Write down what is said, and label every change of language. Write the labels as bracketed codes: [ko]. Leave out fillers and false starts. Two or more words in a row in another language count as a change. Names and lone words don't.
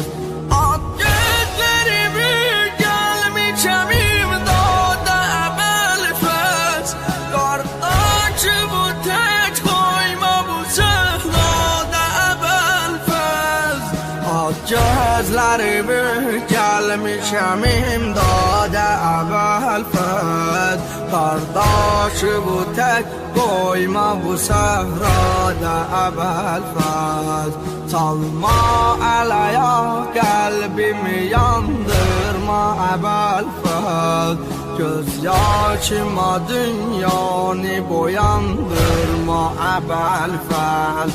[az] At gözlərimi gəlmişəm imdada əvvəl fəz. Qardaşımı tək qoyma bu səhrada əvvəl fəz. At gözlərimi gəlmişəm imdada əvvəl fəz. [tr] Kardeşi bu tek koyma bu sehrada Ebelfez. [az] Salma alaya kalbimi yandırma Ebelfez. Gözyaşıma dünyanı boyandırma Ebelfez.